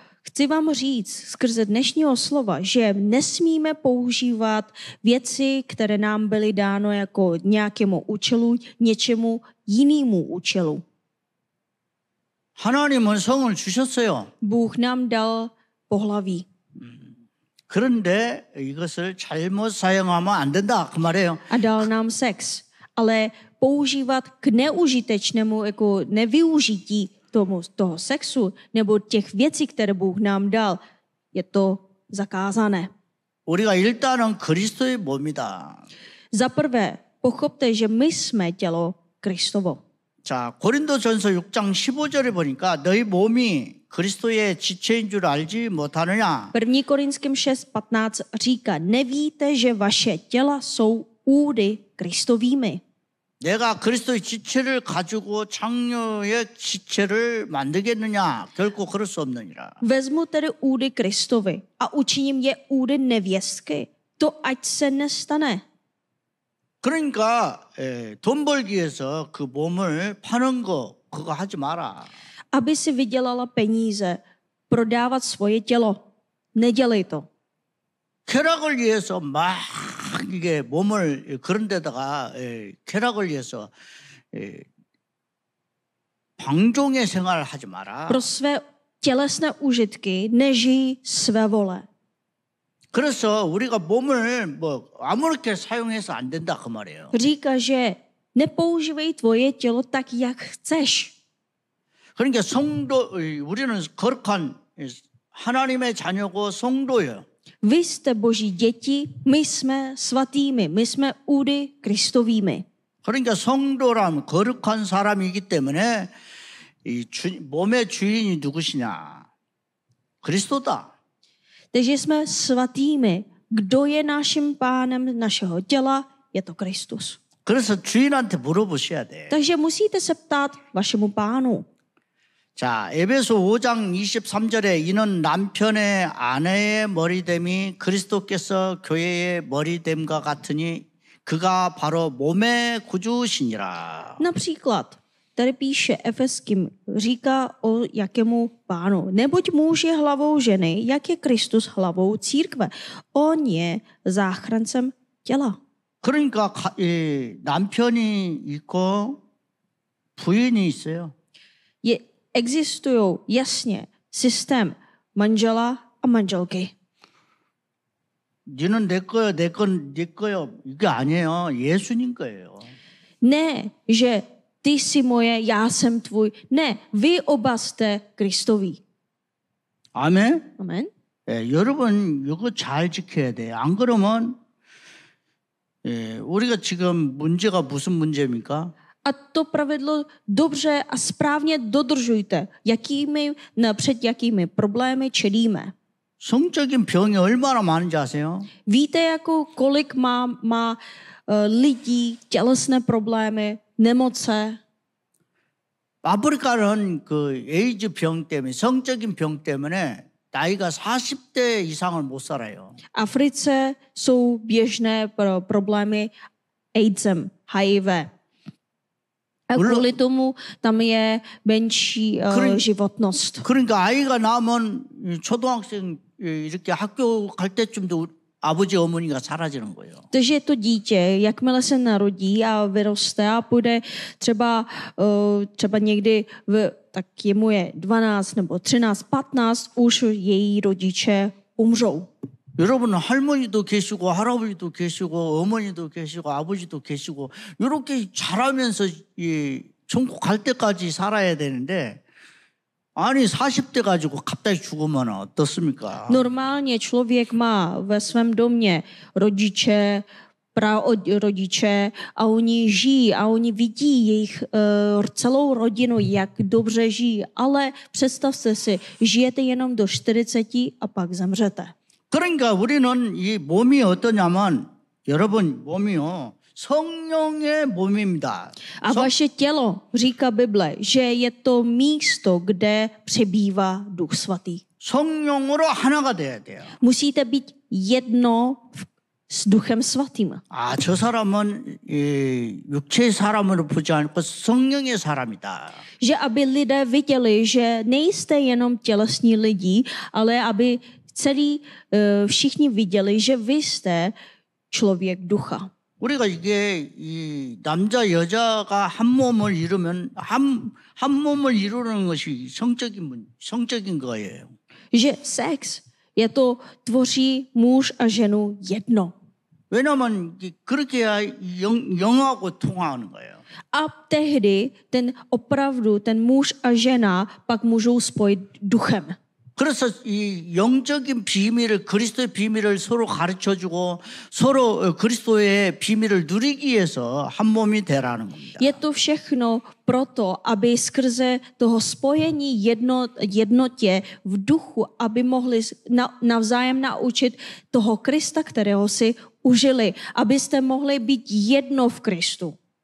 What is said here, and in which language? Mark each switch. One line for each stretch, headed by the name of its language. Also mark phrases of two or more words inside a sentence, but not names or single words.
Czech: Chci vám říct skrze dnešního slova, že nesmíme používat věci, které nám byly dáno jako nějakému účelu, něčemu jinému účelu.
Korean: 하나님은 성을 주셨어요.
Czech: Bůh nám dal pohlaví.
Korean: 그런데 이것을 잘못 사용하면 안 된다 그 말이에요.
Czech: A dal nám sex. Ale používat k neužitečnému, jako nevyužití toho sexu nebo těch věcí, které Bůh nám dal, je to zakázané.
Korean: 우리가 일단은 그리스도의 몸이다.
Czech: Za prvé, pochopte, že my jsme tělo Kristovo.
Korean: 자, 고린도전서 6장 15절에 보니까 너희 몸이 그리스도의 지체인 줄 알지 못하느냐?
Czech: 1. Korinským 6:15 říká, nevíte, že vaše těla jsou údy Kristovými.
Korean: 내가 그리스도의 지체를 가지고 장녀의 지체를 만들겠느냐? 결코 그럴 수 없느니라.
Czech: Vezmu tedy údy Kristovi a učiním je údy nevěstky. To ať se nestane.
Korean: 그러니까 돈 벌기 위해서 그 몸을 파는 거 그거 하지 마라.
Czech: Aby si vydělala peníze, prodávat svoje tělo. Nedělej to.
Korean: 쾌락을 위해서 막 이게 몸을 그런 데다가 쾌락을 위해서 방종의 생활을 하지 마라.
Czech: Pro své tělesné užitky nežij své vole.
Korean: 그래서 우리가 몸을 뭐 아무렇게 사용해서 안 된다 그 말이에요.
Czech: Říká, že nepoužívej tvoje tělo tak, jak chceš.
Korean: 그러니까 성도 우리는 거룩한 하나님의 자녀고 성도예요.
Czech: Vy jste boží děti, my jsme svatými, my jsme údy Kristovými.
Korean: 그러니까 성도라면 거룩한 사람이기 때문에 이 몸의 주인이 누구시냐? 그리스도다.
Czech: Takže jsme svatými. Kdo je naším pánem našeho těla? Je to Kristus.
Korean: 그래서 주인한테 물어보셔야 돼.
Czech: Takže musíte se ptát vašemu pánu.
Korean: 자, 에베소 5장 23절에 이는 남편의 아내의 머리됨이 그리스도께서 교회의 머리됨과 같으니 그가 바로 몸의 구주시니라.
Czech: Například, tady píše Efeským, říká o jakému pánu. Neboť muž je hlavou ženy, jak je Kristus hlavou církve. On je záchrancem těla.
Korean: 그러니까 남편이 있고 부인이 있어요.
Czech: Existují jasně systém manžela a manželky.
Korean: 너는 내 거요, 내 건 네 거요. 이게 아니에요. 예수님 거예요.
Czech: Ne, že ty jsi moje, já jsem tvůj. Ne, vy oba jste Kristoví.
Korean: 아멘.
Czech: Amen.
Korean: 여러분 이거 잘 지켜야 돼요. 안 그러면 우리가 지금 문제가 무슨 문제입니까?
Czech: A to pravidlo dobře a správně dodržujte. Před jakými problémy čelíme.
Korean: 성적인 병이 얼마나 많은지 아세요?
Czech: Víte, kolik má lidí tělesné problémy, nemoce?
Korean: 아프리카는 그 에이즈 병 때문에 성적인 병 때문에 나이가 40대 이상을 못 살아요.
Czech: V Africe jsou běžné problémy AIDSem, HIV. A kvůli tomu tam je menší životnost.
Korean: 그러니까 아이가 나면 초등학생 이렇게 학교 갈 때쯤도 아버지 어머니가 사라지는 거예요.
Czech: Takže to dítě, jakmile se narodí a vyroste a půjde třeba někdy, tak jemu je 12 nebo 13, 15, už její rodiče umřou.
Korean: 여러분 할머니도 계시고 할아버지도 계시고 어머니도 계시고 아버지도 계시고 이렇게 자라면서 이 천국 갈 때까지 살아야 되는데 아니 40대 가지고 갑자기 죽으면 어떻습니까?
Czech: Normálně člověk má ve svém domě rodiče, prarodiče a oni žijí a oni vidí jejich celou rodinu, jak dobře žijí, ale představte si, žijete jenom do 40 a pak zemřete.
Korean: 그러니까 우리는 이 몸이 어떠냐면 여러분 몸이요 성령의 몸입니다.
Czech: A vaše tělo, říká Bible, že je to místo, kde přebývá Duch Svatý.
Korean: 성령으로 하나가 돼야 돼요.
Czech: Musíte být jedno s Duchem Svatým.
Korean: 아, 저 사람은 육체의 사람으로 보지 않고 성령의 사람이다.
Czech: Že aby lidé viděli, že nejste jenom tělesní lidi, ale aby všichni viděli, že vy jste člověk ducha.
Korean: 우리가 이게 이 남자 여자가 한 몸을 이루면 한 몸을 이루는 것이 성적인 거예요.
Czech: Že sex je to tvoří muž a ženu jedno.
Korean: 왜냐하면 그렇게 해야 영하고 통하는 거예요.
Czech: A tehdy ten muž a žena pak můžou spojit duchem.
Korean: 그래서 이 영적인 비밀을 그리스도의 비밀을 서로 가르쳐주고 서로 그리스도의 비밀을 누리기 위해서 한 몸이 되라는 겁니다.
Czech: Je to všechno proto, aby skrze toho spojení jednotě v duchu, aby mohli navzájem naučit toho Krista, kterého si užili, abyste mohli být jedno v Kristu.